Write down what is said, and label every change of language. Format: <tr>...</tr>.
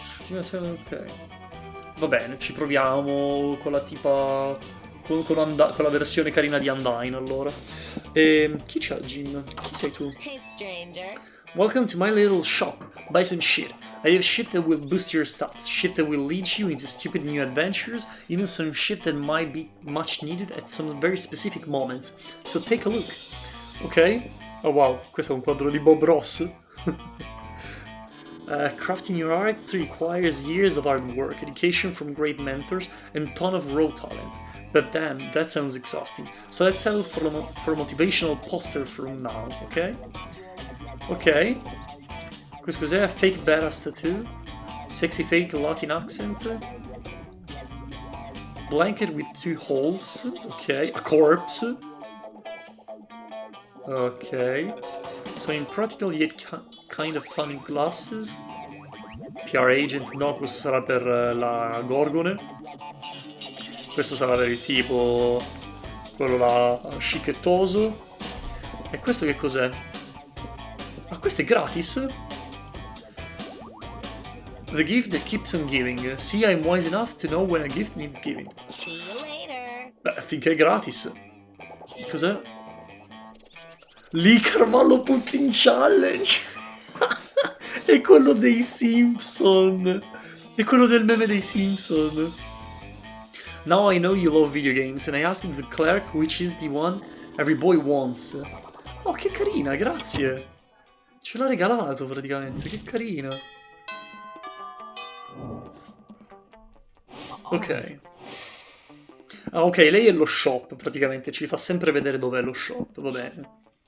<it>Ok. Va bene, ci proviamo con la tipa. Con la versione carina di Undyne, allora. Chi c'ha Jin? Chi sei tu?</it> <en>Hey, stranger. Welcome to my little shop. Buy some shit. I have shit that will boost your stats, shit that will lead you into stupid new adventures, even some shit that might be much needed at some very specific moments. So take a look. Ok?</en> <it>Oh wow, questo è un quadro di Bob Ross.</it> <en>Crafting your art requires years of hard work, education from great mentors, and a ton of raw talent. But damn, that sounds exhausting. So let's settle for a motivational poster from now, ok? Ok.</en> <it>Questo cos'è?</it> <en>A fake badass tattoo? Sexy fake Latin accent? Blanket with 2 holes? Ok. A corpse? Ok. So impractical yet kind of funny glasses? PR agent?</en> <it>No, questo sarà per la Gorgone. Questo sarà per il tipo... quello là scichettoso. E questo che cos'è? Ah, questo è gratis?</it> <en>The gift that keeps on giving. See, I'm wise enough to know when a gift needs giving. See you later.</en> <it>Beh, finché è gratis. Cos'è? Lì Carvalho Putin Challenge. È quello dei Simpson. È quello del meme dei Simpson.</it> <en>Now I know you love video games and I asked the clerk which is the one every boy wants.</en> <it>Oh, che carina, grazie. Ce l'ha regalato praticamente, che carina. Ok. Ah, ok, lei è lo shop praticamente, ci fa sempre vedere dov'è lo shop, va bene.</it>